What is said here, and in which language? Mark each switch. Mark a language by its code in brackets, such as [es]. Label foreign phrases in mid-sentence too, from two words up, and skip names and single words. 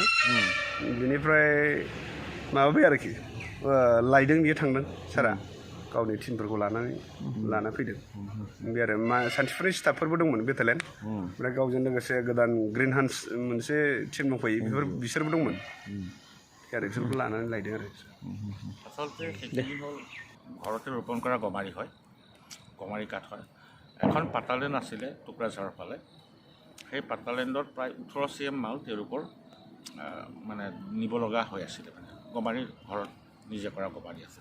[brx] बिनिफ्राय माबाबाय आरोखि लायदों, बियो थांदों सारा गावनि टिमफोरखौ लाना फैदों। बे आरो सानथिफुरनि स्टाफफोरबो दंमोन बेटालियन, ओमफ्राय गावजों लोगोसे गोदान ग्रिन हान्स मोनसे टिम दंफैयो, बिसोरबो दंमोन आरो बिसोरखौ लानानै लायदों आरो। [as] আচলতে সেইখিনি হ'ল ঘৰতে ৰোপণ কৰা গমাৰি হয়, গমাৰি কাঠ হয়। এখন পাতালেণ্ড আছিলে টুকুৰাঝাৰৰ ফালে, সেই পাতালেণ্ডত প্ৰায় 18 CM মাল তেওঁলোকৰ মানে নিব লগা হৈ আছিলে। মানে গমাৰি ঘৰত নিজে কৰা গমাৰি আছিলে।